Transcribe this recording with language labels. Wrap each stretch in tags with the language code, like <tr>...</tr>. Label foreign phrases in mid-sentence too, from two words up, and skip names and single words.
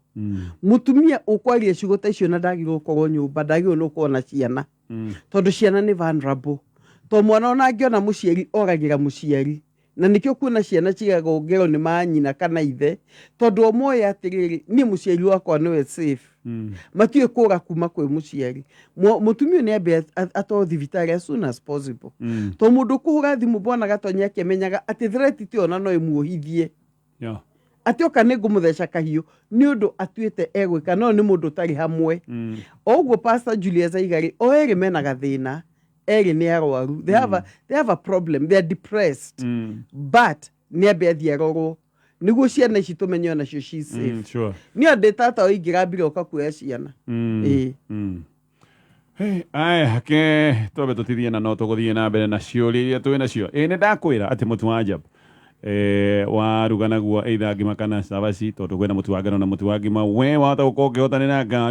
<ki>Mũtumia ũkwaria ciugo ta icio na ndagĩrĩirwo gũkorwo nyũmba ndagĩrĩirwo nĩ gũkorwo na ciana tondũ ciana nĩ vulnerable. To mwana ona angĩona mũciari oragĩra mũciari na nĩkĩo kuona ciana cigagwo ngero nĩ manyina kana ithe tondũ o moya atĩrĩrĩ niĩ mũciari wakwa nĩwe safe. Matiũĩ kũra kuma kwĩ mũciari. Mũtumia nĩ ambe atwarwo thibitarĩ</ki> <en>as soon as possible.</en> <ki>To mũndũ kũhũra thimũ Bwana Gatonye akĩmenyaga atĩ threat ti ona no ĩmuohithie. Atĩ oka nĩ ngũmũtheca kahiũ nĩ ũndũ atuĩte egwĩka no nĩ mũndũ ũtarĩ hamwe. Ũguo Pastor Julius Aigari o erĩ mena gathĩna. Eri nĩ arwaru.</ki> <en>They have a problem. They are depressed.</en> <ki>But nĩ ambe athiĩ arorwo nĩguo ciana ici tũmenye onacio</ki> <en>she safe.</en> <ki>Nĩ ndĩ tata oingĩra mbire ũka kuoya ciana. Aya ke twambe tũtithie na no tũgũthiĩ na mbere na ciũria iria twĩ nacio. Nĩ ndakwĩra atĩ mũtu wa Ajabu waruga naguo either ngima kana cabaci tondũ kwĩna mũtu wa ngano na mũtu wa ngima we wahota gũkorwo ũkĩhotanĩra ngari</ki>